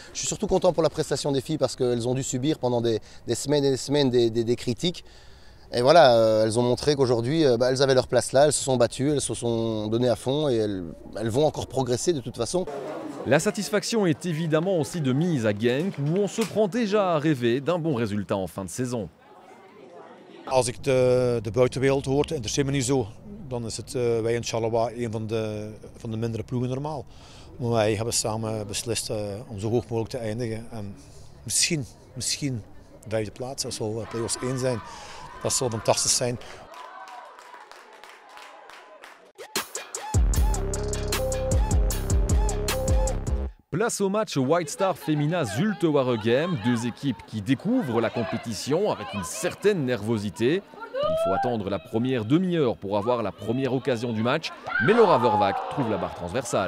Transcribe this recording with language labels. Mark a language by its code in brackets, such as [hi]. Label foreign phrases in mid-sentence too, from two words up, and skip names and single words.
[fr] Je suis surtout content pour la prestation des filles parce qu'elles ont dû subir pendant des semaines et des semaines des critiques. Et voilà, elles ont montré qu'aujourd'hui, elles avaient leur place là, elles se sont battues, elles se sont données à fond et elles vont encore progresser de toute façon. La satisfaction est évidemment aussi de mise à Genk, où on se prend déjà à rêver d'un bon résultat en fin de saison. [nl] Als ik de buitenwereld hoor, het interesseert me niet zo. Dan is het wij in Charleroi een van de mindere ploegen normaal. Maar wij hebben samen beslist om zo hoog mogelijk te eindigen. En misschien 5e plaats, dat zal play-offs 1 zijn. Dat zal fantastisch zijn. [fr] Place au match White Star Femina Zulte Waregem, 2 équipes qui découvrent la compétition avec une certaine nervosité. Il faut attendre la première demi-heure pour avoir la première occasion du match, mais Laura Vervac trouve la barre transversale.